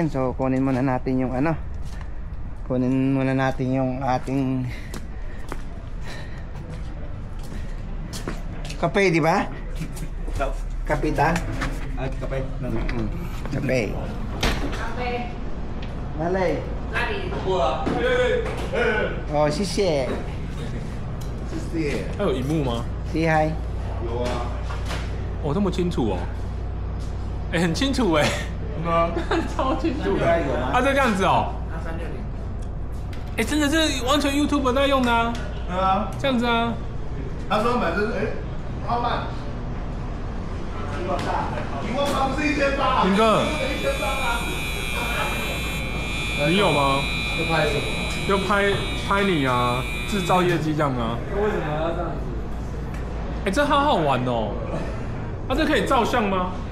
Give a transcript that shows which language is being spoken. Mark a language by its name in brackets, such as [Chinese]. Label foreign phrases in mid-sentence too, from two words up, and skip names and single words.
[Filipino] So kunin muna natin yung ano. Kunin muna natin yung ating kape, di ba? Kapita? At kape. Kape. Kape. Malay. Lari. [Chinese] Oh, 谢谢。还有荧幕吗？ [English] Say hi。 [Chinese] 有啊。哦，这么清楚哦。哎，很清楚哎。超清楚。啊，这样子哦。哎，真的是完全 YouTube 在用的啊。对啊。这样子啊。他说买这是 [English] how much？ [Chinese] 18000 不是1800。林哥， 1800啊。你有吗？要拍什么？就拍你啊，制造业绩这样啊。为什么要这样子？哎，这好好玩哦。啊，这可以照相吗？